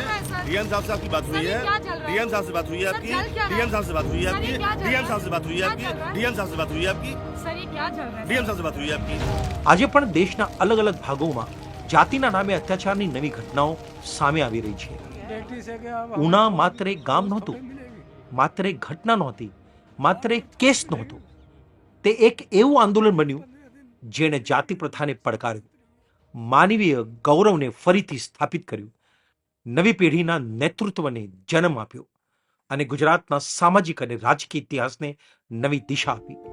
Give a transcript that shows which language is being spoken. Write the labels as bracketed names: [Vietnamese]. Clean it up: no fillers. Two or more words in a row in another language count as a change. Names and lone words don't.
[Hindi] डीएम साहब से आपकी बात हुई है? डीएम साहब से बात हुई है आपकी? डीएम साहब से बात हुई है आपकी? डीएम साहब से बात हुई है आपकी? डीएम साहब से बात हुई है आपकी? डीएम साहब से बात हुई है आपकी? [Gujarati] આજે પણ દેશના અલગ અલગ ભાગોમાં જાતિના નામે અત્યાચારની નવી ઘટનાઓ સામે આવી રહી છે. ઉના માત્ર એક ગામ નહોતું, માત્ર એક ઘટના નહોતી, માત્ર એક કેસ નહોતો. તે એક એવું આંદોલન બન્યું જેણે જાતિ પ્રથાને પડકાર્યું, માનવીય ગૌરવને ફરીથી સ્થાપિત કર્યું, નવી પેઢીના નેતૃત્વને જન્મ આપ્યો અને ગુજરાતના સામાજિક અને રાજકીય ઇતિહાસને નવી દિશા આપી.